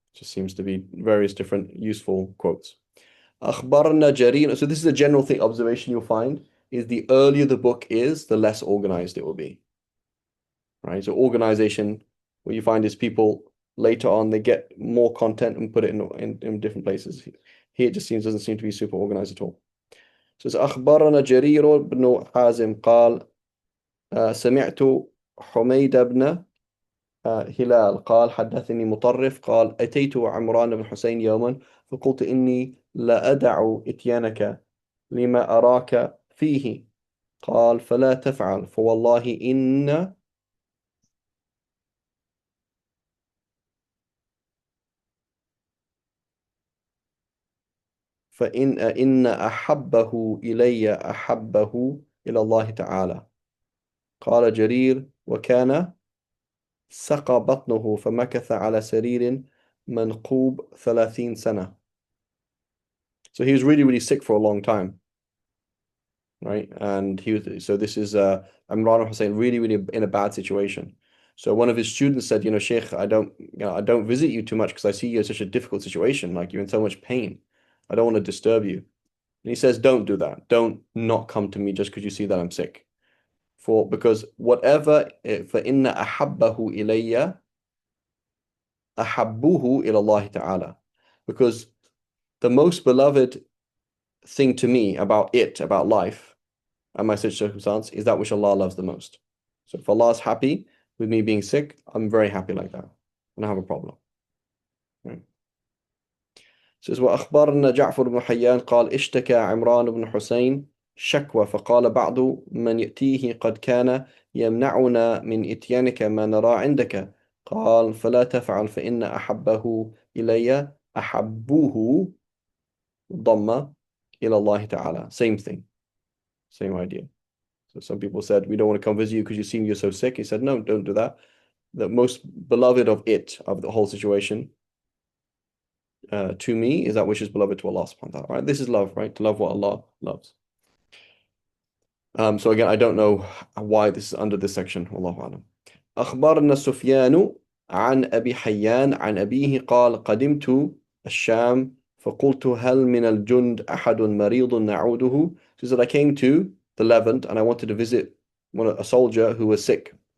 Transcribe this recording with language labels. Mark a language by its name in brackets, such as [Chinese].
[English] It just seems to be various different useful quotes. [Arabic] أخبرنا جرير. [English] So this is a general thing, observation you'll find, is the earlier the book is, the less organized it will be. Right? So organization, what you find is people later on, they get more content and put it in different places. Here it just doesn't seem to be super organized at all. So it's [Arabic] أخبرنا جرير بن حازم قال سمعت حميد بن هلال قال حدثني مطرف قال أتيت عمران بن حسين يوما فقلت إني لا أدع إتيانك لما أراك فيه قال فلا تفعل فوالله إن أحبه إلي أحبه إلى الله تعالى. قال جرير وكان سقى بطنه فمكث على سرير منقوب 30 سنة. [English] So he was really, really sick for a long time. Right? And so this is Imran Hussein really, really in a bad situation. So one of his students said, Sheikh, I don't visit you too much because I see you in such a difficult situation, like you're in so much pain. I don't want to disturb you. And he says, don't do that. Don't not come to me just because you see that I'm sick. Because whatever, [Arabic] فَإِنَّ أَحَبَّهُ إِلَيَّ أَحَبُّهُ إِلَى اللَّهِ تَعَالَى. [English] Because the most beloved thing to me about life and my such circumstance is that which Allah loves the most. So if Allah is happy with me being sick, I'm very happy like that. I don't have a problem. Right. [Arabic] Says وأخبرنا جعفر بن حيان قال اشتكى عمران بن حسين شكوى فقال بعض من يأتيه قد كان يمنعنا من إتيانك ما نرى عندك قال فلا تفعل فإن أحبه إلي أحبوه ضمة إلى الله تعالى. [English] Same thing, same idea. So some people said, we don't want to come visit you because you seem you're so sick. He said, no, don't do that. The most beloved of the whole situation, to me, is that which is beloved to Allah subhanahu wa ta'ala. Right? This is love, right? To love what Allah loves. So again, I don't know why this is under this section. Wallahu a'lam. [Arabic] أخبرنا سفيان عن أبي حيان عن أبيه قال قدمت الشام فقلت هل من الجند أحد مريض نعوده. [English] So he said, I came to the Levant and I wanted to visit a soldier who was sick.